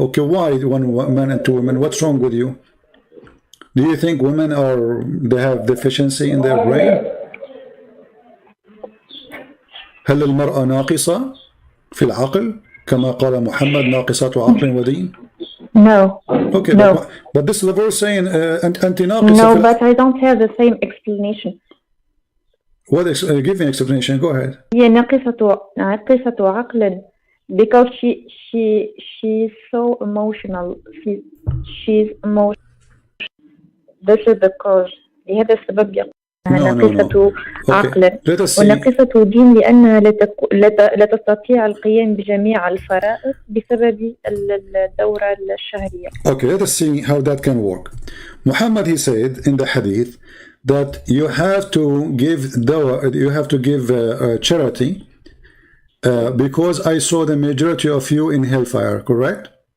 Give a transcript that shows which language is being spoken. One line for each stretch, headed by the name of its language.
English: Okay, why one man and two women? What's wrong with you? Do you think women they have deficiency in their brain?
Arabic: هل المرأة ناقصة في العقل كما قال محمد ناقصة عقل ودين?
English: No. Okay, no. But this is the verse saying
Arabic: أنت ناقصة.
English: No, but I don't have the same explanation. What? Give me an explanation. Go ahead.
Arabic: هي ناقصة عقل
English: because she's so emotional. She's emotional. This is the cause.
Arabic: لهذا السبب يقول ناقصة عقل وناقصة دين لأنها لا تستطيع القيام بجميع الفرائض بسبب الدورة الشهرية.
English: Okay, let us see how that can work. Muhammad, he said in the hadith that you have to give dawah, you have to give charity because I saw the majority of you in hellfire, correct?